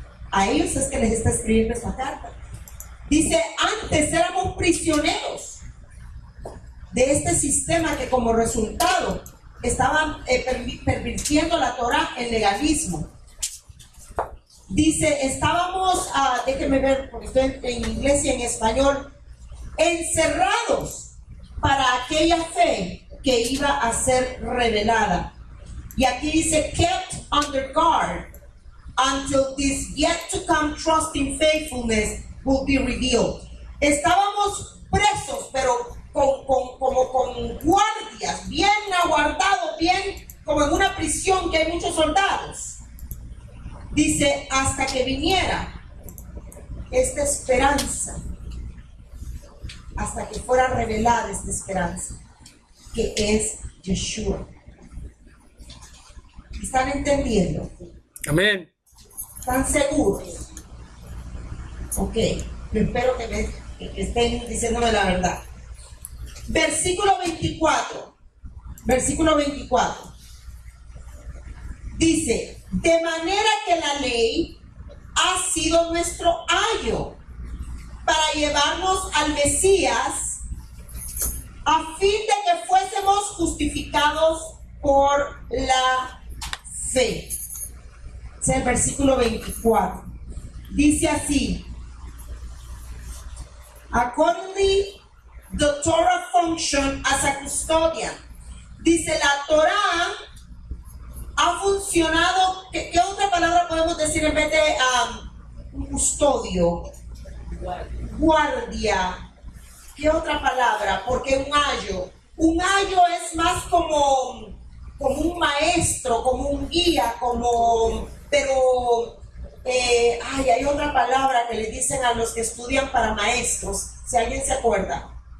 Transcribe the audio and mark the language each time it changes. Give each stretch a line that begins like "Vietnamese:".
Spanish: A ellos es que les está escribiendo esta carta. Dice, antes éramos prisioneros de este sistema que como resultado estaban pervirtiendo la Torah en legalismo. Dice, estábamos, déjenme ver, porque estoy en inglés y en español, encerrados para aquella fe que iba a ser revelada. Y aquí dice,
English: kept under guard until this yet to come trusting faithfulness will be revealed.
Spanish: Estábamos presos, pero como con guardias, bien aguardados, bien como en una prisión que hay muchos soldados. Dice, hasta que viniera esta esperanza, hasta que fuera revelada esta esperanza, que es Yeshua. ¿Están entendiendo? Amén. ¿Están seguros? Ok, espero que estén diciéndome la verdad. Versículo 24. Versículo 24. Dice, de manera que la ley ha sido nuestro ayo para llevarnos al Mesías a fin de que fuésemos justificados por la fe. Es el versículo 24. Dice así,
English: accordingly the Torah functioned as a custodian.
Spanish: Dice, la Torah ha funcionado, ¿qué otra palabra podemos decir en vez de un custodio? Guardia. ¿Qué otra palabra? Porque un ayo es más como un maestro, como un guía, pero hay otra palabra que le dicen a los que estudian para maestros, si alguien se acuerda.